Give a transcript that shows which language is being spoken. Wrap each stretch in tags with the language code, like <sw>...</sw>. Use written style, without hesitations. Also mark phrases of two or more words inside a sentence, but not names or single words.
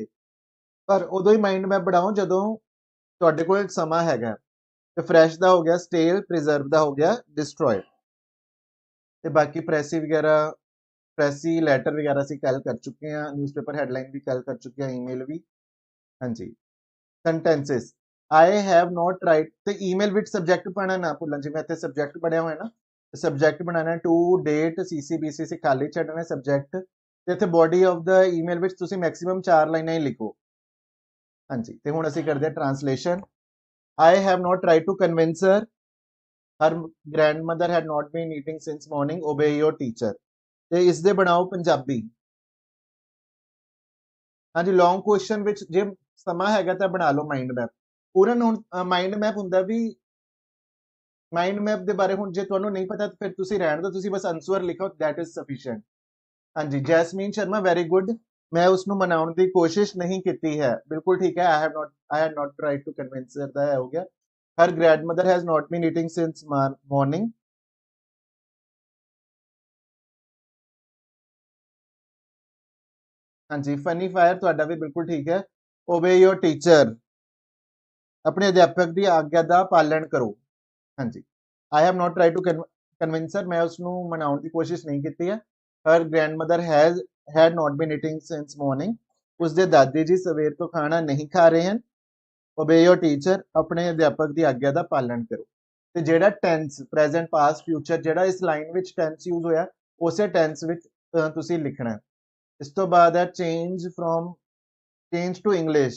<pa>ਪਰ ਉਦੋਂ ਹੀ</pa> <en>mind map</en> <pa>ਬਣਾਓ ਜਦੋਂ ਤੁਹਾਡੇ ਕੋਲ ਸਮਾਂ ਹੈਗਾ। ਤੇ ਫਰੈਸ਼ ਦਾ ਹੋ ਗਿਆ, ਸਟੇਲ, ਪ੍ਰੀਜ਼ਰਵ ਦਾ ਹੋ ਗਿਆ, ਡਿਸਟਰੋਏ। ਤੇ ਬਾਕੀ ਪ੍ਰੈਸੀ ਵਗੈਰਾ,</pa> <en>precis letter</en> <pa>ਵਗੈਰਾ ਅਸੀਂ ਕੱਲ ਕਰ ਚੁੱਕੇ ਹਾਂ,</pa> <en>newspaper headline</en> <pa>ਵੀ ਕੱਲ ਕਰ ਚੁੱਕੇ ਹਾਂ, ਈਮੇਲ ਵੀ। ਹਾਂਜੀ,</pa> <en>sentences I have not tried</en> <pa>ਤੇ ਈਮੇਲ ਵਿੱਚ ਸਬਜੈਕਟ ਪਾਣਾ ਨਾ ਭੁੱਲਣ। ਜਿਵੇਂ ਇੱਥੇ ਸਬਜੈਕਟ ਬਣਿਆ ਹੋਇਆ ਨਾ, ਸਬਜੈਕਟ ਬਣਾਣਾ</pa> <en>to date CCBC</en> <pa>ਖਾਲੀ ਛੱਡਣਾ ਸਬਜੈਕਟ ਤੇ ਇੱਥੇ</pa> <en>body of the email</en> <pa>ਵਿੱਚ ਤੁਸੀਂ ਮੈਕਸਿਮਮ 4 ਲਾਈਨਾਂ ਹੀ ਲਿਖੋ। ਹਾਂਜੀ, ਤੇ ਹੁਣ ਅਸੀਂ ਕਰਦੇ ਹਾਂ ਟ੍ਰਾਂਸਲੇਸ਼ਨ।</pa> <en>I have not tried to convince her. Her grandmother had not been eating since morning. Obey your teacher.</en> <pa>ਤੇ ਇਸ ਦੇ ਬਣਾਓ ਪੰਜਾਬੀ। ਹਾਂਜੀ,</pa> <en>long question</en> <pa>ਵਿੱਚ ਜੇ ਸਮਾਂ ਹੈਗਾ ਤਾਂ ਬਣਾ ਲਓ</pa> <en>mind map.</en> <pa>ਪੂਰਨ ਹੁਣ</pa> <en>mind map</en> <pa>ਹੁੰਦਾ ਵੀ</pa> <en>mind map</en> <pa>ਦੇ ਬਾਰੇ ਹੁਣ ਜੇ ਤੁਹਾਨੂੰ ਨਹੀਂ ਪਤਾ ਫਿਰ ਤੁਸੀਂ ਰਹਿਣ ਦਿਓ, ਤੁਸੀਂ ਬਸ ਆਨਸਰ ਲਿਖੋ,</pa> <en>that is sufficient.</en> <pa>ਹਾਂਜੀ, ਜੈਸਮੀਨ ਸ਼ਰਮਾ</pa> <en>very good.</en> <pa>ਮੈਂ ਉਸ ਨੂੰ ਮਨਾਉਣ ਦੀ ਕੋਸ਼ਿਸ਼ ਨਹੀਂ ਕੀਤੀ ਹੈ, ਬਿਲਕੁਲ ਠੀਕ ਹੈ।</pa> <en>I had not tried to convince her</en> <pa>ਦਾ ਹੋ ਗਿਆ।</pa> <en>Her grandmother has not been eating since morning.</en> <pa>ਹਾਂਜੀ, ਫਨੀ ਫਾਇਰ ਤੁਹਾਡਾ ਵੀ ਬਿਲਕੁਲ ਠੀਕ ਹੈ।</pa> <en>Obey your teacher,</en> <pa>ਆਪਣੇ ਅਧਿਆਪਕ ਦੀ ਆਗਿਆ ਦਾ ਪਾਲਣ ਕਰੋ। ਹਾਂਜੀ,</pa> <en>I have not tried to convince her,</en> <pa>ਮੈਂ ਉਸ ਨੂੰ ਮਨਾਉਣ ਦੀ ਕੋਸ਼ਿਸ਼ ਨਹੀਂ ਕੀਤੀ ਹੈ।</pa> <en>Her grandmother had not been eating since morning.</en> <pa>ਉਸਦੇ ਦਾਦੀ ਜੀ ਸਵੇਰ ਤੋਂ ਖਾਣਾ ਨਹੀਂ ਖਾ ਰਹੇ ਹਨ।</pa> <en>Obey your teacher,</en> <pa>ਆਪਣੇ ਅਧਿਆਪਕ ਦੀ ਆਗਿਆ ਦਾ ਪਾਲਣ ਕਰੋ। ਤੇ ਜਿਹੜਾ ਟੈਂਸ, ਪ੍ਰੈਜ਼ੈਂਟ, ਪਾਸਟ, ਫਿਊਚਰ, ਜਿਹੜਾ ਇਸ ਲਾਈਨ ਵਿੱਚ</pa> <en>tense use</en> <pa>ਹੋਇਆ ਉਸੇ ਟੈਂਸ ਵਿੱਚ ਤੁਸੀਂ ਲਿਖਣਾ। ਇਸ ਤੋਂ ਬਾਅਦ ਹੈ</pa> <en>change to English.</en>